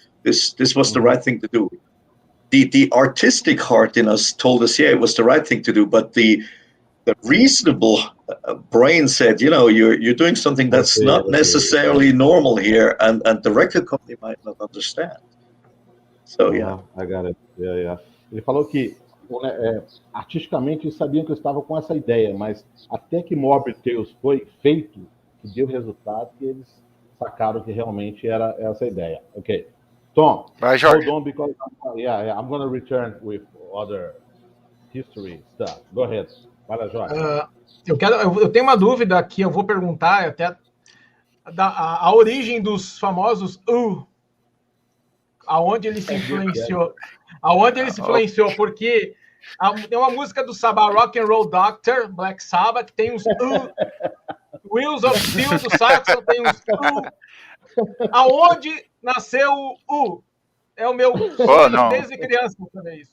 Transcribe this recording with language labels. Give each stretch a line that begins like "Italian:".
English: This was the right thing to do. The artistic heart in us told us, yeah, it was the right thing to do, but the reasonable brain said, you're doing something that's not necessarily normal here, and the record company might not understand. So yeah, I got it. Yeah.
Portuguese: Ele falou que artisticamente eles sabiam que eu estava com essa ideia, mas até que Morbid Tales foi feito, que deu resultado, que eles sacaram que realmente era essa ideia.
English: Ok. Tom, hold on, because I'm going to return with other history stuff. Go ahead. Vai lá, Jorge.
Portuguese: Eu tenho uma dúvida que eu vou perguntar até a origem dos famosos aonde ele se influenciou. Aonde ele se influenciou, porque tem uma música do Sabbath, Rock and Roll Doctor, Black Sabbath, que tem uns Wheels of Steel do Saxon, tem uns aonde nasceu o É o meu sonho desde criança também isso.